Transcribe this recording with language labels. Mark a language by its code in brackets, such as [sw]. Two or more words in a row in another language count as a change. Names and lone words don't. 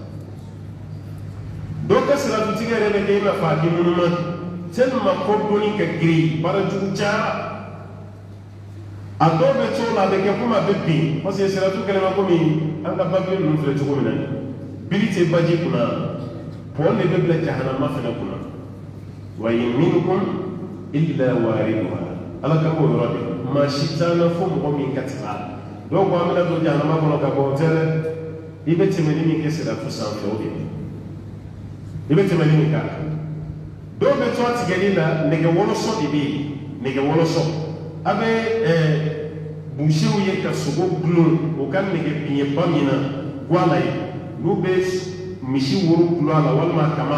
[bm] dɔw ka siratu tigɛ yɛrɛ bɛ kɛ i n'a fɔ a kɛ ŋunuma tellement kodɔnni ka girin baara jugu cayara a dɔw bɛ to la a bɛ kɛ komi a bɛ bin [fr] parce que [bm] siratu kɛlɛma komi an ka babili ninnu filɛ cogo min na bili tɛ baji kunna pɔn de bɛ bila jahanama fana kunna [ar] وإن منكم إلا واردها [bm] ala ka b'o yɔrɔ de maa si t'an na fo mɔgɔ min ka tɛmɛ a la dɔw ko an bɛna don jahanama kɔnɔ ka bɔ o tɛ dɛ i bɛ tɛmɛli min kɛ siratu sanfɛ o de ye i bɛ tɛmɛli min k'a la dɔw bɛ to a tigɛli la nɛgɛ wɔlɔsɔ de bɛ yen nɛgɛ wɔlɔsɔ a bɛ busew ye ka sogo gulon o ka nɛgɛ biɲɛba min na guala ye n'u bɛ misi woro gulon a la walima kama